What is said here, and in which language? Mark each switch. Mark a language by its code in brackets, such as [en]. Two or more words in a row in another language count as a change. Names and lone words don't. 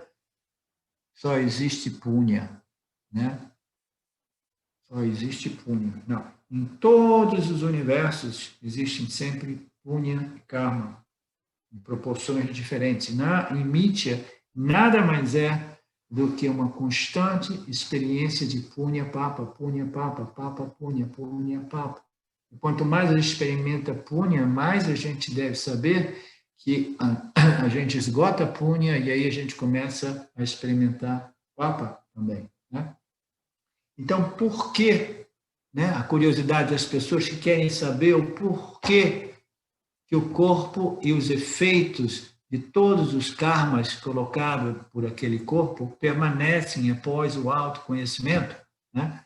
[pt] Só existe punya, né? Só existe punya. Não. Em todos os universos existem sempre punya e karma, em proporções diferentes. Em Mithya, nada mais é do que uma constante experiência de [sa] punya papa, punya papa, papa punya, punya papa. [pt] E quanto mais a gente experimenta punya, mais a gente deve saber que a gente esgota punya e aí a gente começa a experimentar papa também, né? Então, por que, né, a curiosidade das pessoas que querem saber o porquê que o corpo e os efeitos de todos os karmas colocados por aquele corpo permanecem após o autoconhecimento, né?